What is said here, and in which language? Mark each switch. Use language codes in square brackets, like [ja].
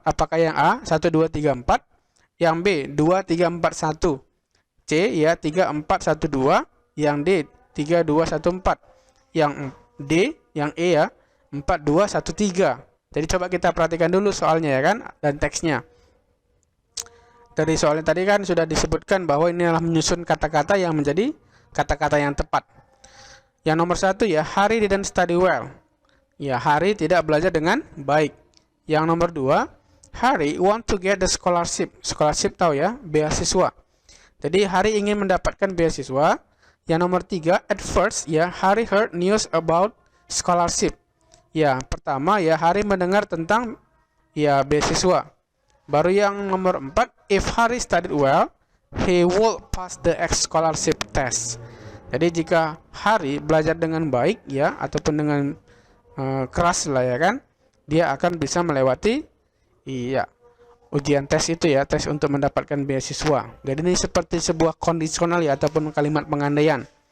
[id] Apakah yang A 1 2 3 4, yang B 2 3 4 1, C ya 3 4 1 2, yang D 3 2 1 4, yang D, yang E ya 4 2 1 3. Jadi coba kita perhatikan dulu soalnya ya kan, dan teksnya. Dari soalnya tadi kan sudah disebutkan bahwa ini adalah menyusun kata-kata yang menjadi kata-kata yang tepat. Yang nomor 1 ya, [en] Hari didn't study well. [id] Ya, Hari tidak belajar dengan baik. Yang nomor 2, [en] Hari want to get the scholarship. [id] Scholarship tahu ya, beasiswa. Jadi Hari ingin mendapatkan beasiswa. Yang nomor 3, [en] at first ya, Hari heard news about scholarship. [id] Ya, pertama ya, Hari mendengar tentang ya beasiswa. Baru yang nomor 4, [en] if Hari studied well, he would pass the scholarship test. [id] Jadi jika Hari belajar dengan baik ya, ataupun dengan keras lah ya kan, dia akan bisa melewati iya ujian tes itu ya, tes untuk mendapatkan beasiswa. Jadi ini seperti sebuah kondisional ya, ataupun kalimat pengandaian.